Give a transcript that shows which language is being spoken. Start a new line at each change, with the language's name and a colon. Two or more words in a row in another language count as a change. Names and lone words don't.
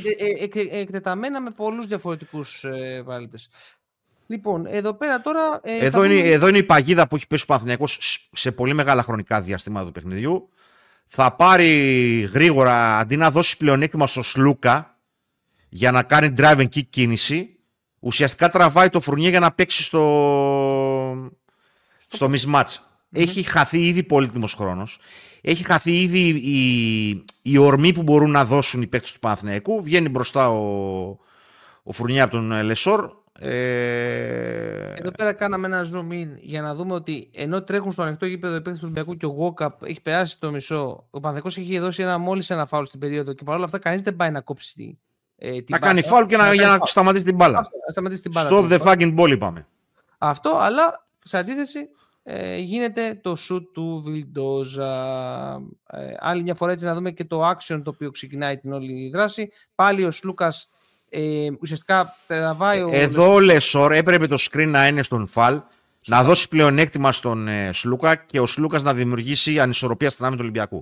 Greek: Εκτεταμένα με πολλούς διαφορετικούς βάλτες. Λοιπόν, εδώ πέρα τώρα... Εδώ είναι η παγίδα που έχει πέσει ο Παναθηναϊκός σε πολύ μεγάλα χρονικά διαστήματα του παιχνιδιού. Θα πάρει γρήγορα, αντί να δώσει πλεονέκτημα στο Σλούκα για να κάνει
English: drive and kick
Greek: κίνηση, ουσιαστικά τραβάει το Φουρνιέ για να παίξει στο mismatch. Έχει χαθεί ήδη πολύτιμος χρόνος. Έχει χαθεί ήδη η ορμή που μπορούν να δώσουν οι παίκτες του Παναθηναϊκού. Βγαίνει μπροστά ο Φουρνιέ από τον Λεσόρ. Εδώ πέρα κάναμε ένα
English: zoom in
Greek: για να δούμε ότι ενώ τρέχουν στο ανοιχτό γήπεδο οι παίκτες του Ολυμπιακού και ο Walkup έχει περάσει το μισό, ο Παναθηναϊκός έχει δώσει μόλις ένα φάουλ στην περίοδο και παρόλα αυτά κανείς δεν πάει να κόψει να κάνει φάουλ και για να σταματήσει την μπάλα.
English: Stop the fucking ball είπαμε.
Greek: Αυτό, αλλά σε αντίθεση γίνεται το shoot του Βιλντόζα. Άλλη μια φορά έτσι να δούμε και το action το οποίο ξεκινάει την όλη δράση. Πάλι ο Σλούκας ουσιαστικά τραβάει εδώ ο Λεσόρ έπρεπε το screen να είναι στον φαλ, να δώσει πλεονέκτημα στον Σλούκα και ο Σλούκας να δημιουργήσει ανισορροπία στην άμυνα του Ολυμπιακού.